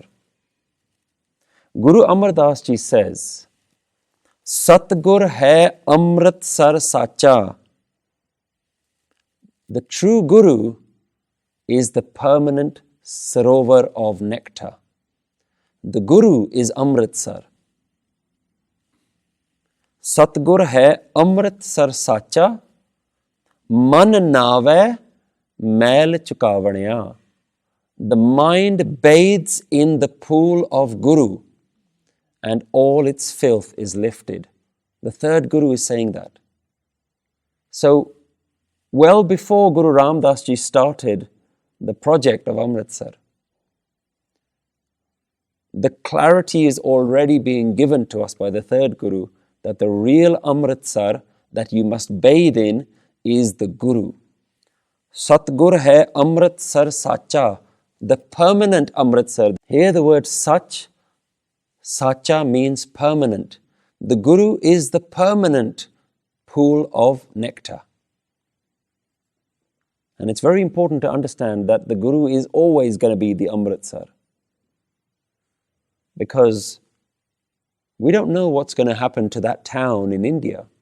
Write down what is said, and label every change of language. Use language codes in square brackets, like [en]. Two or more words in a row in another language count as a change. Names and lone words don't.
[en] Guru Amar Das Ji says, [pa] ਸਤਿਗੁਰ ਹੈ ਅੰਮ੍ਰਿਤਸਰ ਸਾਚਾ. [en] The true Guru is the permanent sarovar of nectar. The Guru is Amritsar. [pa] ਸਤਿਗੁਰ ਹੈ ਅੰਮ੍ਰਿਤਸਰ ਸਾਚਾ. ਮਨ ਨਾਹੀ ਮੈਲ ਚੁਕਾਵਣਿਆ. [en] The mind bathes in the pool of Guru and all its filth is lifted. The third Guru is saying that. So, well before Guru Ram Das Ji started the project of Amritsar, the clarity is already being given to us by the third Guru that the real Amritsar that you must bathe in is the Guru. [pa] ਸਤਿਗੁਰ ਹੈ ਅੰਮ੍ਰਿਤਸਰ ਸਾਚਾ, [en] the permanent Amritsar. Here the word sach, sacha means permanent. The Guru is the permanent pool of nectar. And it's very important to understand that the Guru is always going to be the Amritsar. Because we don't know what's going to happen to that town in India.